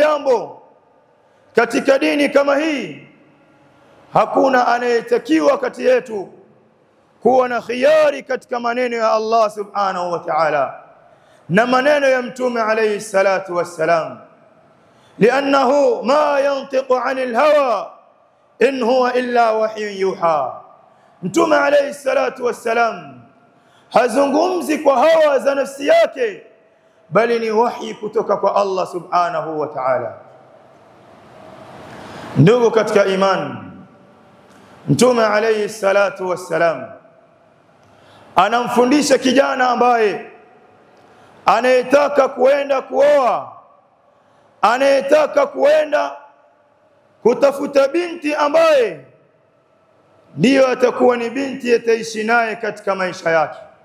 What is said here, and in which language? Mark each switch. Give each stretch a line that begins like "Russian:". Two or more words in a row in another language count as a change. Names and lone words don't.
Swahili: jambo katika dini kama hii, hakuna anayetakiwa kati yetu kuwa na khiyari katika maneno ya Allah
Arabic: سبحانه وتعالى
Swahili: na maneno ya Mtume
Arabic: عليه الصلاة والسلام, لأنه ما ينطق عن الهوى إن هو إلا وحي يوحى.
Swahili: Mtume
Arabic: عليه الصلاة والسلام
Swahili: hazungumzi kwa hawa za nafsi yake, bali ni wahi kutoka kwa Allah
Arabic: سبحانه وتعالى.
Swahili: Ndugu katika imani, Mtume
Arabic: عليه الصلاة والسلام
Swahili: anamfundisha kijana ambaye anayetaka kuenda kuoa, anayetaka kuenda kutafuta binti ambaye ndiyo atakuwa ni binti ataishi naye katika maisha yake.